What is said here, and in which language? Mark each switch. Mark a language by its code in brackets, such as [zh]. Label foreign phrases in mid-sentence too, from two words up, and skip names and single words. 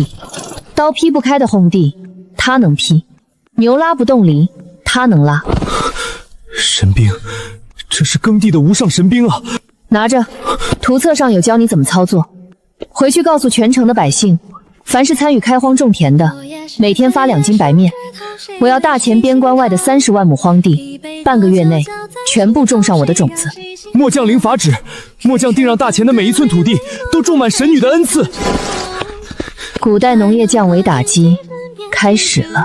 [zh] 刀劈不開的轟地，它能劈；牛拉不動犁，它能拉。神兵，這是耕地的無上神兵啊！拿着，圖冊上有教你怎麼操作，回去告訴全城的百姓，凡是參與開荒種田的，每天發2斤白麵。我要大前邊關外的30萬畝荒地，半個月內全部種上我的種子。末將領法旨，末將定讓大前的每一寸土地都種滿神女的恩賜。古代農業降維打擊開始了。